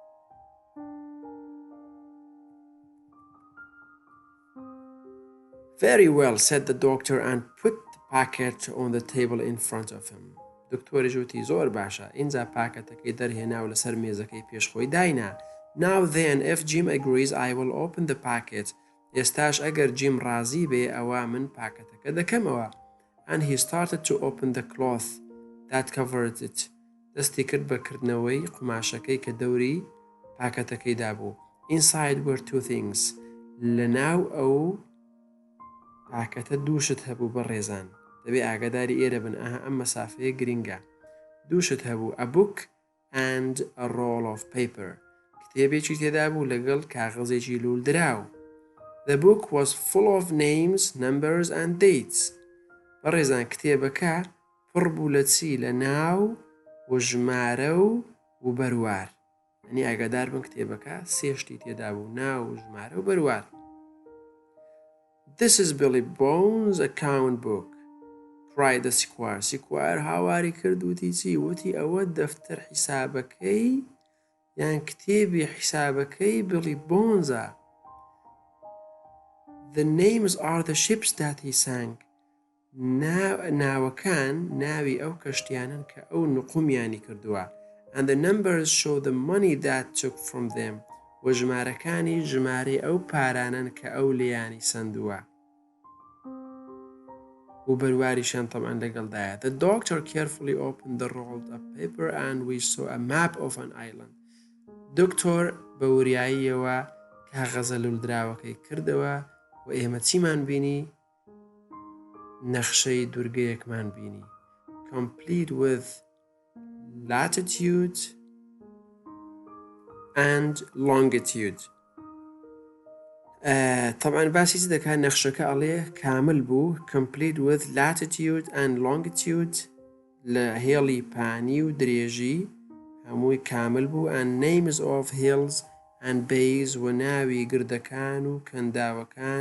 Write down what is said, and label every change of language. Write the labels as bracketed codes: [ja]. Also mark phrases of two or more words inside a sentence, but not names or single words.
[en] Very well, said the doctor and put the packet on the table in front of him. [ckb] دکتۆری وتی زۆر باشە. اینجا پاکەتەکەی دەرهێنا و لەسەر مێزەکەی پێشخۆی داینا. [en] Now then, if Jim agrees, I will open the packet. [ckb] ئێستاش ئەگەر جیم ڕازی بێ ئەوە من پاکەتەکە دەکەمەوە. [en] And he started to open the cloth that covered it. [ckb] دەستی کرد بەکردنەوەی قماشەکەی کە دەوری پاکەتەکەی دابوو. [en] Inside were 2 things. [ckb] لەناو ئەو پاکەتە دووشت هەبوو بە ڕێزان. دەبێ ئاگاداری ئێرە بن ئەم مەسافەیە گرینگە. دووشت هەبوو [en] a book and a roll of paper [ckb] کتێبێکی تێدا بوو لەگەڵ کاغەزێکی لولدراو. [en] The book was full of names, numbers and dates. [ckb] بەڕێزان کتێبەکە پڕ بوو لە چی؟ لە ناو و ژمارە و بەروار. یعنی ئاگادار بن کتێبەکە سێ شتی تێدا بوو، ناو و ژمارە و بەروار. [en] This is Billy Bones' account book, cried the squire. [ckb] سیکوار هاواری کرد وتی چی؟ وتی ئەوە دەفتەر حیسابەکەی یان کتێبی حیسابەکەی بڵی بۆنزە. [en] The names are the ships that he sank. [ckb] ناوەکان ناوی ئەو کەشتیانن کە ئەو نقومیانی کردووە. [en] And the numbers show the money that took from them. [ckb] و ژمارەکانی ژمارەی ئەو پارانن کە ئەو لێیانی سندووە. و بەرواریشان طبعا لەگەڵدایە. [en] The doctor carefully opened the rolled up paper and we saw a map of an island. [ckb] دکتۆر بە وریاییەوە کاغەزە لولدراوەکەی کردەوە و ئێمە چیمان بینی؟ نەخشەی دورگەیەکمان بینی. [en] Complete with latitude and longitude. [ckb] طبعا باسی چ دەکات؟ نەخشەکە ئەڵێ کامل بوو. [en] Complete with latitude and longitude [ckb] لە هێڵی پانی و درێژی هەمووی کامل بوو. [en] And names of hills and bays [ckb] و ناوی گردەکان و کەنداوەکان.